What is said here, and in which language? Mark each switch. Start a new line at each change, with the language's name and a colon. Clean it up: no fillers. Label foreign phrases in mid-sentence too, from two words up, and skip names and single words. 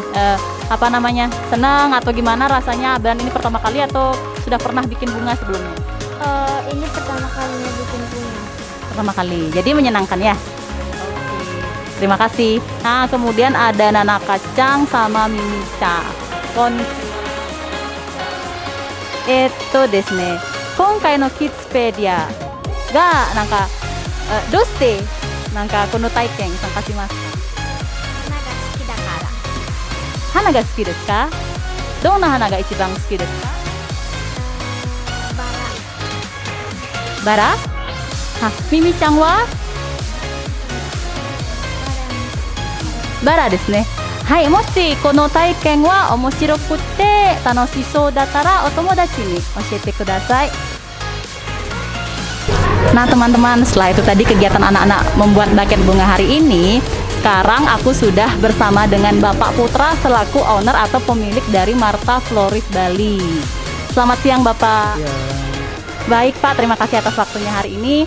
Indonesian: Seneng atau gimana rasanya? Dan ini pertama kali atau sudah pernah bikin bunga sebelumnya? Ini pertama kalinya bikin bunga. Pertama kali. Jadi menyenangkan ya? Terima kasih. Nah, kemudian ada Nanaka-chan sama Mimi-chan.
Japanese: ですね. 今回のキッズペディアがどうしてこの体験参加しますか？花が好きですか？どんな花が一番好きですか？バラ？ミミちゃんはバラですね。はい、もしこの体験は面白くて楽しそうだったらお友達に教えてください。
Indonesian: Nah teman-teman, setelah itu tadi kegiatan anak-anak membuat buket bunga hari ini, sekarang aku sudah bersama dengan Bapak Putra selaku owner atau pemilik dari Martha Florist Bali. Selamat siang Bapak. Ya. Baik Pak, terima kasih atas waktunya hari ini.